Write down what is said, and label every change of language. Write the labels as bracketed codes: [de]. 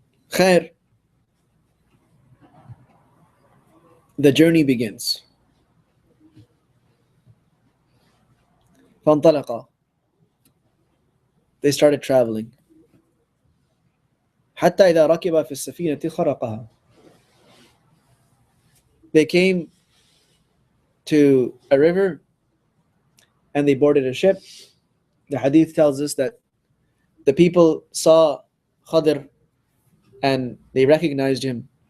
[en] Khair. The journey begins. [ar] فانطلقا. [en] They started traveling. [ar] حتى إذا ركب في السفينة خرقها. [en] They came to a river and they boarded a ship. The hadith tells us that the people saw Khadir and they recognized him.